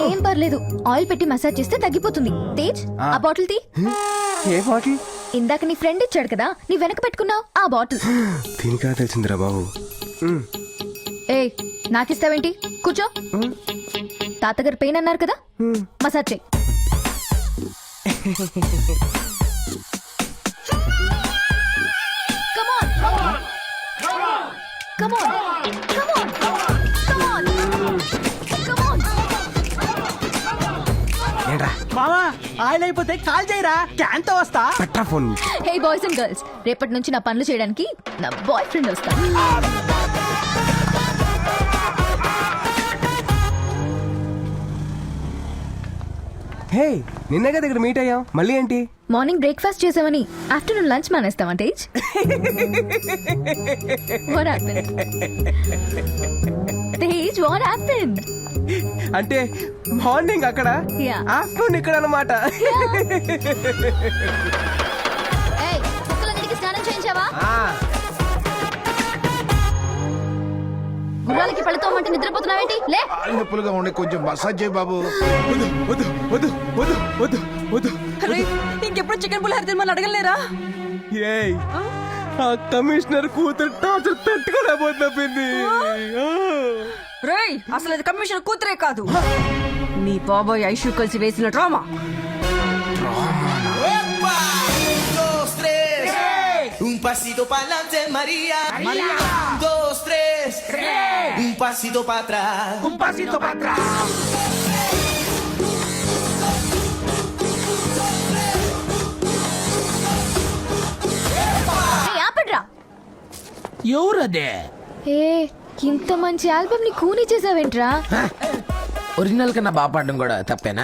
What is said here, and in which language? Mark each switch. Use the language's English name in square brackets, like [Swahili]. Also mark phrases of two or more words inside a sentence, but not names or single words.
[Telugu] ఏం పర్లేదు, ఆయిల్ పెట్టి మసాజ్ చేస్తే తగ్గిపోతుంది. తేజ్, ఆ బాటిల్ తీ. ఏ బాటిల్? ఇందాక నీ ఫ్రెండ్ ఇచ్చాడు కదా, నీ వెనక పెట్టుకున్నావు ఆ బాటిల్. దీనికా తెలిసిందిరా బాబు. ఏ నాకిస్తావేంటి? కూర్చో. తాతగారు పెయిన్ అన్నారు కదా, మసాజ్ చేయి. [English] Come on. [Telugu] ఏంట్రా బావా ఆయిల్ అయిపోతే కాల్ చేయరా క్యాన్ తో వస్తా. పట్టా ఫోన్. హే [English] boys and girls, [Telugu] రేపటి నుంచి నా పనులు చేయడానికి నా [English] boy friend [Telugu] వస్తాను. హే నిన్నే కదా ఇక్కడ మీట్ అయ్యాం, మళ్ళీ ఏంటి? [English] morning breakfast [Telugu] చేసామని [English] afternoon lunch [Telugu] మానేస్తావా తేజ్? [English] What happened? తేజ్, what happened? [Telugu] అంటే మార్నింగ్ అక్కడ, [English] Yeah. [Telugu] ఆఫ్టర్నూన్ ఇక్కడ అన్నమాట. ఏయ్, కుక్కలన్నిటికీ స్నానం చేయించావా? గుర్రాలకి పళ్ళతోమంటే నిద్రపోతున్నావేంటి? లే. కాళ్ళు నొప్పులుగా ఉండి కొంచెం మసాజ్ చేయి బాబు. వద్దు వద్దు వద్దు వద్దు వద్దు వద్దు. ఇంకెప్పుడు చికెన్ పులిహోర తినమని అడగలేరా? ఏయ్, ఆ కమిషనర్ కూతురు టార్చర్ తట్టుకోలేకపోతుంది. రేయ్, అసలు అది కమిషన్ కూతురే కాదు, మీ బాబాయ్ ఐషు కలిసి వేసిన డ్రామా. [Spanish] Un pasito pa'lante, María. María. 1, 2, 3. Un pasito para atrás. Un pasito para atrás. [Telugu] ఏయ్, ఆపండ్రా. ఎవరదే? ఏ, ఇంత మంచి ఆల్బమ్ ని కూని చేసావేంట్రా? ఒరిజినల్ కన్నా బాగా పాడడం కూడా తప్పేనా?